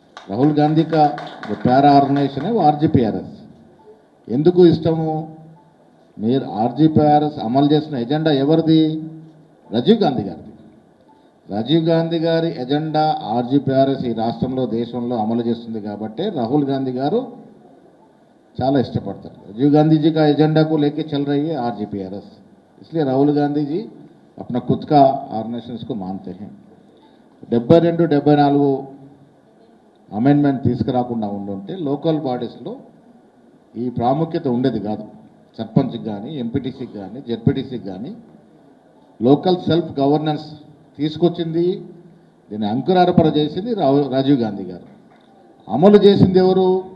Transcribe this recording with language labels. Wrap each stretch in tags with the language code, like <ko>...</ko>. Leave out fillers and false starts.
<te>రాహుల్ గాంధీ</te> <hi>కా para</hi> <te>organisation ఆర్జీపీఆర్ఎస్. ఎందుకు ఇష్టము? మీరు ఆర్జీపీఆర్ఎస్ అమలు చేసిన ఎజెండా ఎవరిది? రాజీవ్ గాంధీ గారిది. రాజీవ్ గాంధీ గారి ఎజెండా ఆర్జీపీఆర్ఎస్ ఈ రాష్ట్రంలో, దేశంలో అమలు చేస్తుంది కాబట్టి రాహుల్ గాంధీ గారు చాలా ఇష్టపడతారు.</te> <hi>राजीव गांधी जी का एजेंडा को लेके चल रही है आरजीपीआरएस, इसलिए राहुल गांधी जी अपना खुद का ऑर्गेनाइजेशन को मानते हैं.</hi> <te>72-74 అమెండ్మెంట్ తీసుకురాకుండా ఉండుంటే లోకల్ బాడీస్లో ఈ ప్రాముఖ్యత ఉండేది కాదు. సర్పంచ్కి కానీ, ఎంపీటీసీకి కానీ, జెడ్పీటీసీకి కానీ లోకల్ సెల్ఫ్ గవర్నెన్స్ తీసుకొచ్చింది, దీన్ని అంకురార్పణ చేసింది రాజీవ్ గాంధీ గారు. అమలు చేసింది ఎవరు?</te>